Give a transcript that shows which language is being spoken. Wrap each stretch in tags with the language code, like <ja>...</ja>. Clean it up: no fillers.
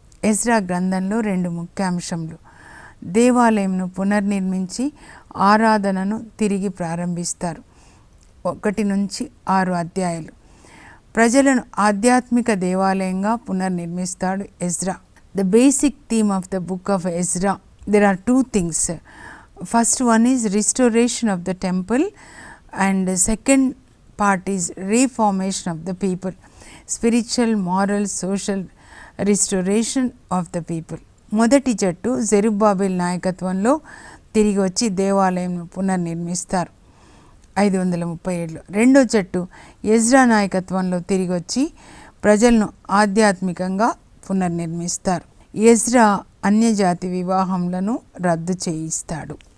<te>Ezra గ్రంథంలో 2 ముఖ్యాంశములు. దేవాలయంను పునర్నిర్మించి ఆరాధనను తిరిగి ప్రారంభిస్తారు. 1 నుంచి 6 అధ్యాయాలు. ప్రజలను ఆధ్యాత్మిక దేవాలయంగా పునర్నిర్మిస్తాడు Ezra.</te> <en>The basic theme of the book of Ezra, there are 2 things. First one is restoration of the temple, and the second part is reformation of the people, spiritual, moral, social restoration of the people.</en> <te>మొదటి జట్టు జెరుబ్బాబెల్ నాయకత్వంలో తిరిగి వచ్చి దేవాలయంను పునర్నిర్మిస్తారు 537లో. రెండో జట్టు Ezra నాయకత్వంలో తిరిగి వచ్చి ప్రజలను ఆధ్యాత్మికంగా పునర్నిర్మిస్తారు. ఎజ్రా అన్యజాతి వివాహములను రద్దు చేయిస్తాడు.</te>